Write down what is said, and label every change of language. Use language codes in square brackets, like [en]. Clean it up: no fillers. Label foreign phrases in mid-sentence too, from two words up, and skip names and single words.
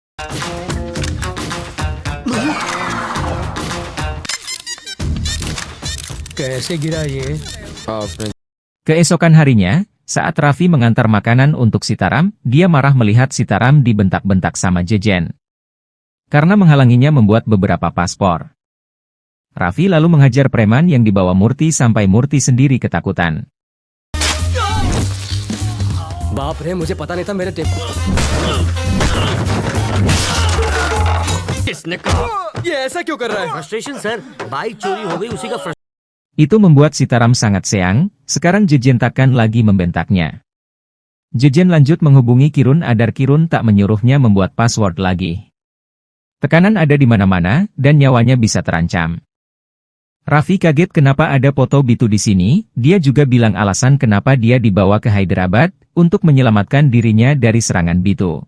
[id] Keesokan harinya, saat Raffi mengantar makanan untuk Sitaram, dia marah melihat Sitaram dibentak-bentak sama Jejen. Karena menghalanginya membuat beberapa paspor. Raffi lalu menghajar preman yang dibawa Murti sampai Murti sendiri ketakutan. [hi] बाप रे, मुझे पता नहीं था मेरे टेप. किसने कहा? ये ऐसा क्यों कर रहा है? फ्रस्ट्रेशन सर, बाइक चोरी हो गई उसी का [id] Itu membuat Sitaram sangat seang, sekarang Jejen takkan lagi membentaknya. Jejen lanjut menghubungi Kirun agar Kirun tak menyuruhnya membuat password lagi. Tekanan ada di mana-mana, dan nyawanya bisa terancam. Raffi kaget kenapa ada foto Bitu di sini, dia juga bilang alasan kenapa dia dibawa ke Hyderabad, untuk menyelamatkan dirinya dari serangan Bitu.